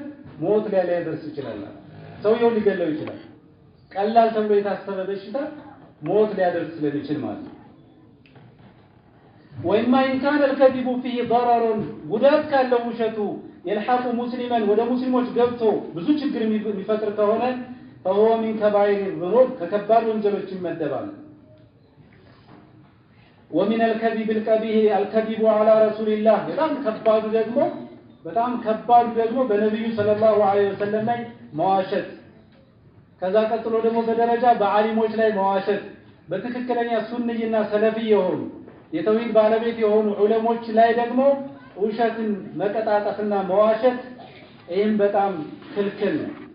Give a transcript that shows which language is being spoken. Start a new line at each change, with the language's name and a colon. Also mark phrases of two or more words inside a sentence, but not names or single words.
Amharic: ሞት ላይ ሊያደርስ ይችላል። ሰውየው ሊገለው ይችላል። ቀላል ተብሎ የታሰበ በሽታ ሞት ሊያደርስ ስለሚችል ማለት ነው።
Arabic: وإما إن كان الكذب فيه ضرر
Amharic: ጉዳት ካለው ውሸቱ
Arabic: يلحق مسلما
Amharic: ወደ ሙስሊሞች ገብቶ ብዙ ችግር የሚፈጥር ከሆነ
Arabic: فهو من كبائر الذنوب
Amharic: ከከባድ ወንጀሎች ይመደባል።
Arabic: ومن الكذب الكبير الكذب على رسول الله
Amharic: በጣም ከባዱ ደግሞ በነብዩ
Arabic: صلى الله عليه وسلم
Amharic: ላይ መዋሸት። ከዛ ቀጥሎ ደግሞ በደረጃ በዓሊሞች ላይ መዋሸት፣ በትክክለኛ ሱንይና ሰለፊ የሆኑ የተውሂድ ባለቤት የሆኑ ዑለሞች ላይ ደግሞ ውሸትን መቀጣጣትና መዋሸት፣ ይህም በጣም ክልክል ነው።